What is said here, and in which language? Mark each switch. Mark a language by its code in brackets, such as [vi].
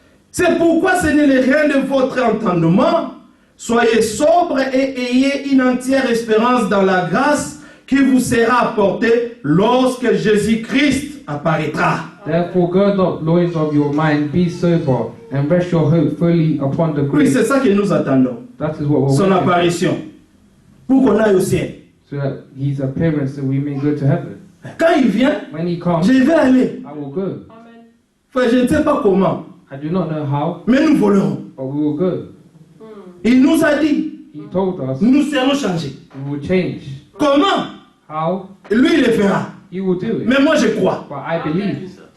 [fr] C'est pourquoi ce n'est le rien de votre entendement. Soyez sobres et ayez une entière espérance dans la grâce qui vous sera apportée lorsque Jésus-Christ apparaîtra. [en] Therefore, gird up loins of your mind, be sober, and rest your hope fully upon the [fr] Oui, [en] grace. [fr] c'est ça que nous attendons. [en] That is what we're [fr] Son [en] waiting for. [fr] apparition. Pour qu'on aille au ciel. [en] So that His appearance, so we may go to heaven. [fr] Quand il vient, [en] When He comes, [fr] je vais aller. [en] I will go. Amen. [fr] Frère, je ne sais pas comment, [en] I do not know how, [fr] mais nous volerons. [en] but we will go. [fr] Il nous a dit, [en] He told us [fr] nous serons changés. [en] we will change. [fr] Comment? [en] How? [fr] Lui, il le fera. [en] He will do it. [fr] Mais moi, je crois. [en] But I believe